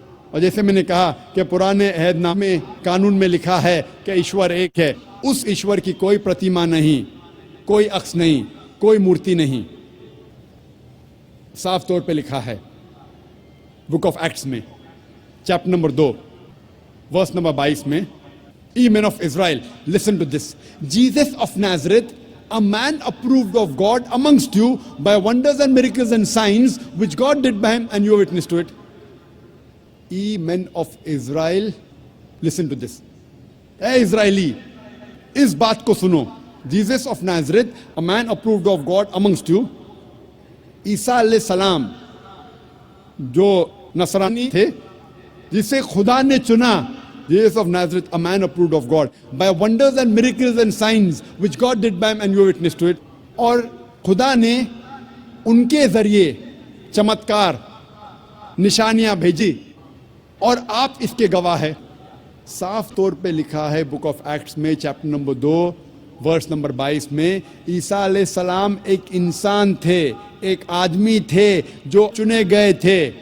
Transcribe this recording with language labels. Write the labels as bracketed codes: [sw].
[ur] اور جیسے میں نے کہا کہ پرانے عہد نامے قانون میں لکھا ہے کہ ایشور ایک ہے، اس ایشور کی کوئی پرتیما نہیں، کوئی عکس نہیں، کوئی مورتی نہیں۔ صاف طور پہ لکھا ہے بک آف ایکٹس میں چیپٹر نمبر 2 ورس نمبر 22 میں، [en] Ye men of Israel, listen to this. Jesus of Nazareth, a man approved of God amongst you by wonders and miracles and signs which God did by him, and you are witness to it. Ye men of Israel, listen to this. Hey Israeli, [ur] اس بات کو سنو. [en] Jesus of Nazareth, a man approved of God amongst you. [ur] عیسیٰ علیہ السلام جو نصرانی تھے، جسے خدا نے چنا، [en] Jesus of Nazareth, a man approved of God by wonders and miracles and signs which God did by him, and you are witness to it. [ur] اور خدا نے ان کے ذریعے چمتکار نشانیاں بھیجی اور آپ اس کے گواہ ہے۔ صاف طور پہ لکھا ہے بک آف ایکٹس میں چیپٹر نمبر 2 ورس نمبر 22 میں، عیسیٰ علیہ السلام ایک انسان تھے، ایک آدمی تھے جو چنے گئے تھے،